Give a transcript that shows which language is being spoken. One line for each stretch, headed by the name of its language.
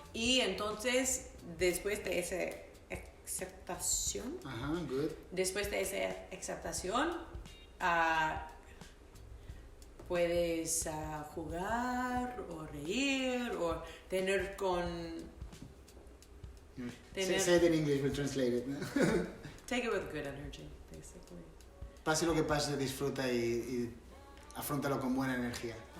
Spanish: Y entonces, después de esa aceptación, después de esa aceptación, puedes jugar o reír o tener con...
English: Say it in English, we'll translate it.
Spanish: ¿No?
English: Take it with good energy, basically.
Spanish: Pase lo que pase, disfruta y afróntalo con buena energía.